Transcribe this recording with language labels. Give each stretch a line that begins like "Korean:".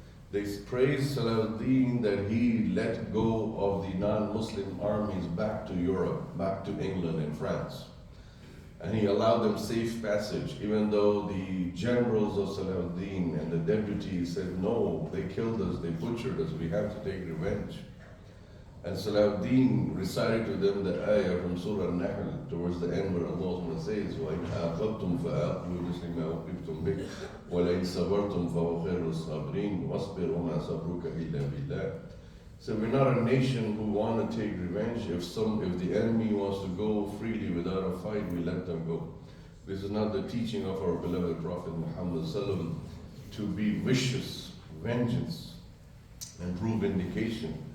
English: They praise Salahuddin that he let go of the non-Muslim armies back to Europe, back to England and France. And he allowed them safe passage, even though the generals of Salahuddin and the deputies said, no, they killed us, they butchered us, we have to take revenge. And Salahuddin recited to them the ayah from Surah Al-Nahl towards the end where Allah says,
Arabic: وَإِنْ عَاقَبْتُمْ فَآقِبُوا مِثْلَ مَا عُوقِبْتُمْ بِهِ وَلَئِنْ صَبَرْتُمْ فَهُوَ خَيْرُ الصَّابِرِينَ وَاصْبِرْ وَمَا صَبْرُكَ إِلَّا بِاللَّهِ.
English: So we're not a nation who want to take revenge. If the enemy wants to go freely without a fight, we let them go. This is not the teaching of our beloved Prophet Muhammad sallallahu to be vicious, vengeance, and prove vindication.